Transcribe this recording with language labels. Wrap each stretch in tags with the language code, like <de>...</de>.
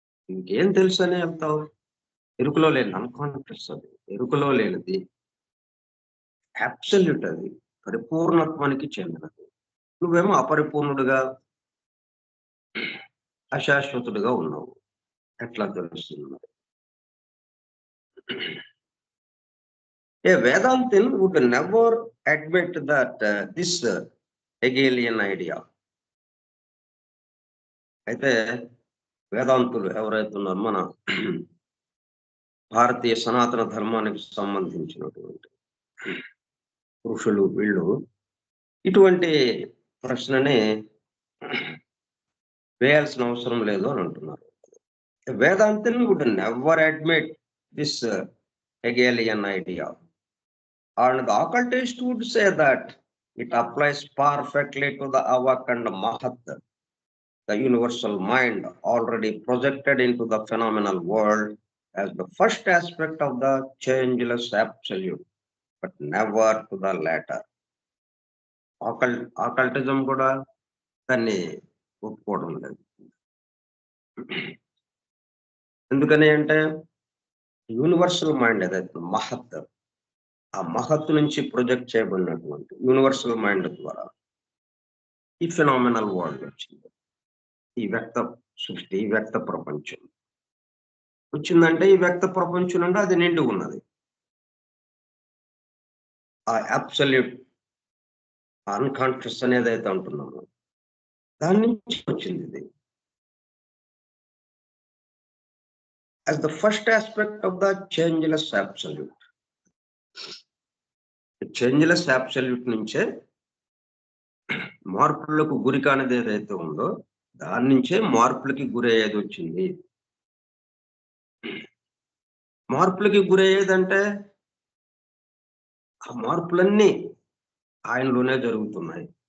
<te>ఇంకేం తెలుసు అని వెళ్తావు? ఎరుకలో లేని అన్కాన్షియస్ అది. ఎరుకలో లేనిది అబ్సల్యూట్ అది. పరిపూర్ణత్వానికి చెందినది. నువ్వేమో అపరిపూర్ణుడుగా, అశాశ్వతుడుగా ఉన్నావు. ఎట్లా తెలుస్తుంది మరి?</te> <en>A Vedantin would never admit that this Hegelian idea.</en> <te>అయితే వేదాంతులు ఎవరైతే ఉన్నారో మన భారతీయ సనాతన ధర్మానికి సంబంధించినటువంటి పురుషులు వీళ్ళు ఇటువంటి ప్రశ్నని వేయాల్సిన అవసరం లేదు అని అంటున్నారు.</te> <en>వేదాంతిని would never admit this Hegelian idea. And the occultist would say that it applies perfectly to the Avak and Mahat, the universal mind already projected into the phenomenal world as the first aspect of the changeless absolute, but never to the latter.</en> <te>Occultism కూడా దాన్ని ఒప్పుకోవడం లేదు. ఎందుకని అంటే universal mind ఏదైతే మహత్, ఆ మహత్తు నుంచి ప్రొజెక్ట్ చేయబడినటువంటి యూనివర్సల్ మైండ్ ద్వారా ఈ ఫినామినల్ వరల్డ్ వచ్చింది. ఈ వ్యక్త సృష్టి, ఈ వ్యక్త ప్రపంచం వచ్చిందంటే ఈ వ్యక్త ప్రపంచం నుండి అది నిండి ఉన్నది. ఆ అబ్సల్యూట్ అన్కాన్షియస్ అనేది అయితే అంటున్నాము దాని నుంచి వచ్చింది ఇది.</te> <en>as the first aspect of the changeless absolute.</en> <te>Changeless absolute నుంచే మార్పులకు గురి కానిది ఏదైతే ఉందో దాని నుంచే మార్పులకి గురి అయ్యేది వచ్చింది. మార్పులకి గురి అయ్యేదంటే ఆ మార్పులన్నీ ఆయనలోనే జరుగుతున్నాయి.</te>